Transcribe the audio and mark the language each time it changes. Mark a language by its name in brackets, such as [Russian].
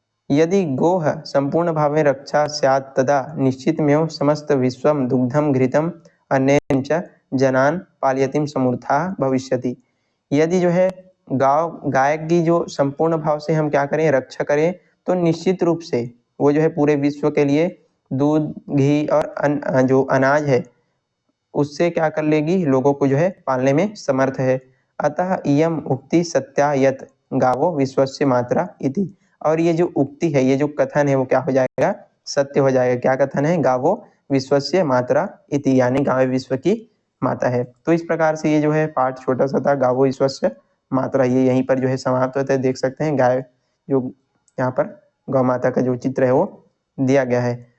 [Sanskrit] यदि गोः संपूर्ण भावे रक्षा स्यात् तदा निश्चितमेव समस्त विश्वम दुग्धम घृतम अन्येन च जनान पालयतिम समूर्था भविष्यति। [Hindi] यदि जो है गाय की जो संपूर्ण भाव से हम क्या करें, रक्षा करें, तो निश्चित रूप से वो जो है पूरे विश्व के लिए दूध, घी और जो अनाज है उससे क्या कर लेगी, लोगों को जो है पालने में समर्थ है। [Sanskrit] अतः इयम उक्ति सत्या यत गावो विश्वस्य मात्रा इति। [Hindi] और ये जो उक्ति है, ये जो कथन है वो क्या हो जाएगा, सत्य हो जाएगा। क्या कथन है, [Sanskrit] गावो विश्वस्य मात्रा इति, [Hindi] यानी गाय विश्व की माता है। तो इस प्रकार से ये जो है पाठ छोटा सा था, गावो विश्वस्य मात्रा, ये यहीं पर जो है समाप्त होता है। देख सकते हैं गाय जो यहाँ पर गौ माता का जो चित्र है वो दिया गया है।